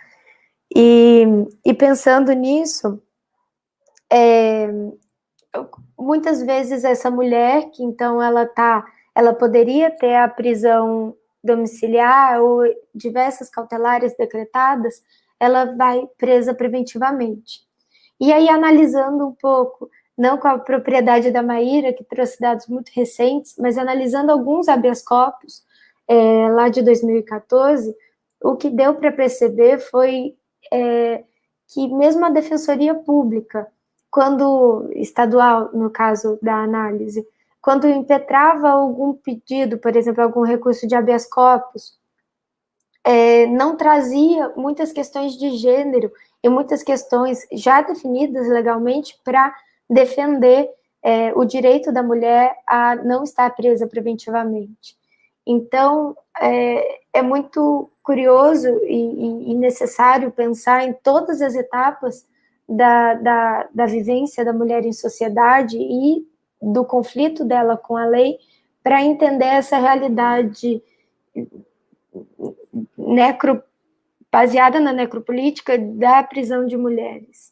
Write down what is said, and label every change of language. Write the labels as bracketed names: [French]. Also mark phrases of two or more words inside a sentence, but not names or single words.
[Portuguese] E pensando nisso, muitas vezes essa mulher, que então ela poderia ter a prisão domiciliar ou diversas cautelares decretadas, ela vai presa preventivamente. E aí, analisando um pouco, não com a propriedade da Maíra, que trouxe dados muito recentes, mas analisando alguns habeas corpus, lá de 2014, o que deu para perceber foi que mesmo a Defensoria Pública, quando estadual, no caso da análise, quando impetrava algum pedido, por exemplo, algum recurso de habeas corpus, não trazia muitas questões de gênero e muitas questões já definidas legalmente para defender o direito da mulher a não estar presa preventivamente. Então, é muito curioso e necessário pensar em todas as etapas da vivência da mulher em sociedade e do conflito dela com a lei para entender essa realidade baseada na necropolítica da prisão de mulheres.